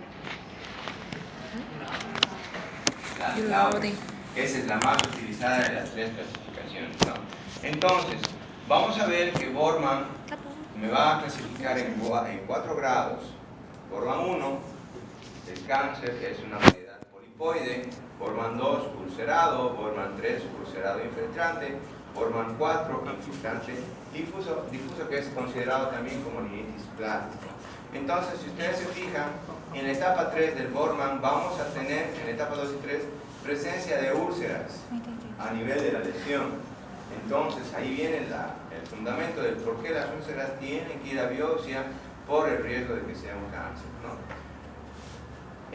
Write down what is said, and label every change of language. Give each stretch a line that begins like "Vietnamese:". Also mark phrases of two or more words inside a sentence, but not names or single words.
Spanish: La Lauren. Esa es la más utilizada de las 3 clasificaciones, ¿no? Entonces, vamos a ver que Borman me va a clasificar en 4 grados. Borman 1, el cáncer, es una variedad polipoide. Borman 2, ulcerado. Borman 3, ulcerado infiltrante. Borman 4, infiltrante difuso, que es considerado también como rinitis plástica. Entonces, si ustedes se fijan, en la etapa 3 del Borman vamos a tener, en la etapa 2 y 3, presencia de úlceras a nivel de la lesión. Entonces, ahí viene el fundamento del por qué las úlceras tienen que ir a biopsia por el riesgo de que sea un cáncer, ¿no?